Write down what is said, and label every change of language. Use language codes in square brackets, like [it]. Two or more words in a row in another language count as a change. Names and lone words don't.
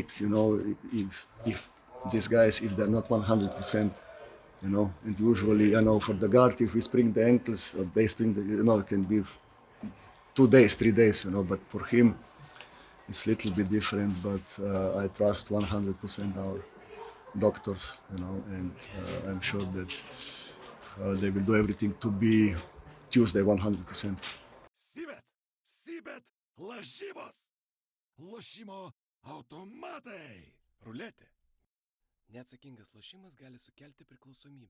[en] you know, if these guys, if they're not 100%, you know, and usually, you know, for the guard, if we spring the ankles, or they spring the, you know, it can be 2 days, 3 days, you know, but for him, it's a little bit different, but I trust 100% our doctors, you know, and I'm sure that they will do everything to be Tuesday 100%. [lt] Sybet, lažybos, lošimo automatai, ruletė. Neatsakingas lošimas gali sukelti priklausomybę.